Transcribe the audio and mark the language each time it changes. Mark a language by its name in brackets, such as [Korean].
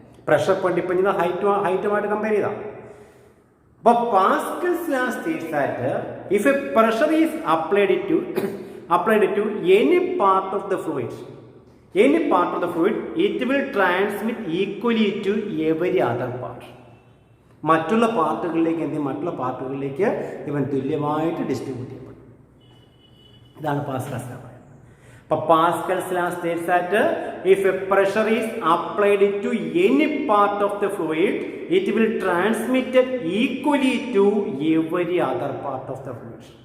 [Malayalam] Pressure ഇപ്പം ഹൈറ്റുമായിട്ട് compare ചെയ്താൽ. [English] അപ്പോൾ Pascal's law states that if a pressure is applied to any part of the fluid, it will transmit equally to every other part. [Malayalam] മറ്റുള്ള പാർട്ടുകളിലേക്ക് ഇവൻ തുല്യമായിട്ട് distribute ചെയ്യപ്പെടും. ഇതാണ് Pascal's law. അപ്പോൾ Pascal's law [English] states that if a pressure is applied to any part of the fluid, it will transmit it equally to every other part of the fluid.